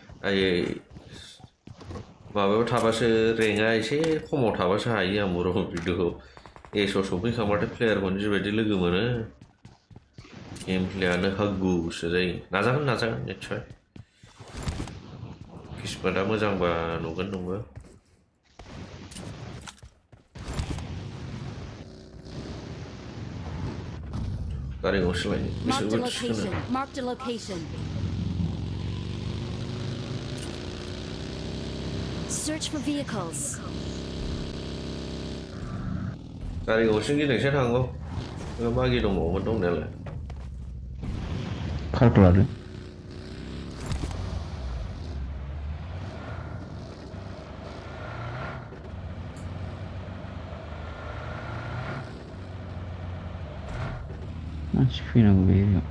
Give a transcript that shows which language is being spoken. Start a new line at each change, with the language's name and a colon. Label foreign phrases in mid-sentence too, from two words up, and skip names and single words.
Bodo: माबायाव थाबासो रेंकआ एसे खमाव थाबासो हायो आं बर' भिडिअखौ एसआव सफैखांबाथाय प्लेयारखौनो जिबायदि लोगो मोनो गेम प्लेयानो हागुसो जायो नाजागोन निस्सय किस्मतआ मोजांबा नुगोन नोंबो गारि गंसे लायो
English: Marked a location. Search for vehicles.
Bodo: गारि गंसे गिदिंसो थांगौ मागि दंबावोमोन दंनायालाय खारखौ लादो मानसि फैनांगौ बे